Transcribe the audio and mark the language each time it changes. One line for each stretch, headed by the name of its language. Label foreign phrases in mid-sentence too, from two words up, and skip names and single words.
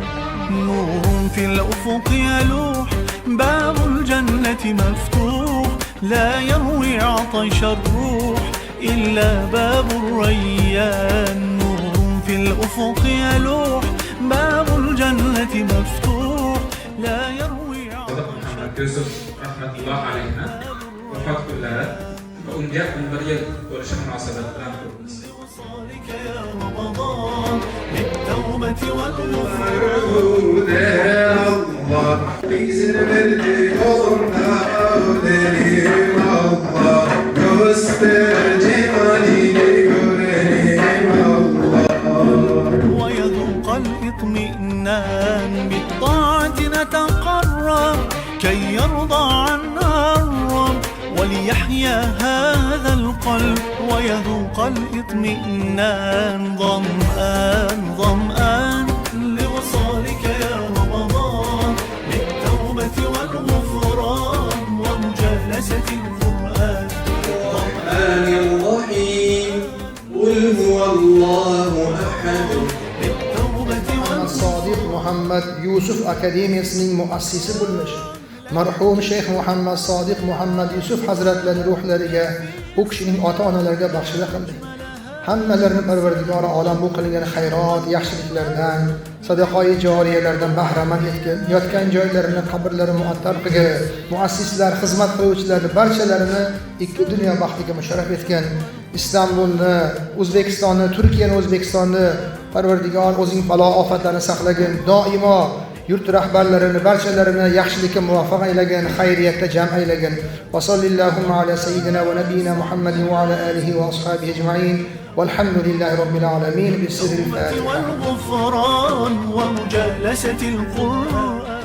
Arabic: نور في الأفق يلوح، باب الجنة مفتوح، لا يروي عطش الروح إلا باب الريان. نور في الأفق يلوح، باب الجنة مفتوح، لا يروي عطش الروح.
Uzbek: Yusuf rahmatulloh alayhi vafot kunlari va unga 11 yil bo'lishi munosabati bilan ko'ramiz.
Turkish: İzin verdi yolunda ölelim Allah, göster cemalini görelim Allah.
Arabic: ويذوق الإطمئنان بالطاعة نتقرب كي يرضى عنا الرب وليحيا هذا القلب. ويذوق الإطمئنان ظمآن لوصالك يا رمضان، بالتوبة والغفران ومجالسة القرآن. الرحمن الرحيم قل هو الله أحد.
Uzbek: Sodiq Muhammad Yusuf Akademiyasining muassisi bo'lmish marhum Shayx Muhammad Sodiq Muhammad Yusuf hazratlarining ruhlariga, u kishining ota-onalariga baxshida qildi. Hammalarini Parvardigori olam bu qilingan xayrot, yaxshiliklardan, sadaqoyi joriyalardan bahramand etgan, yotgan joylarini, qabrlari muattar qilgan, muassislar, xizmat qiluvchilarni barchalarini ikki dunyo baxtiga musharraf etgan. Istanbulni, O'zbekistonni, Turkiyani, O'zbekistonni Parvardigor o'zing balo ofatlarni saqlagin. Doimo yurt rahbarlarini barchalarini yaxshilikka muvaffaq aylagin, xayriyatda jam aylagin.
Arabic: وصلى الله على سيدنا ونبينا محمد وعلى آله وأصحابه أجمعين. والحمد لله رب العالمين. بسر الفاتحة. والغفران ومجالسة القرآن.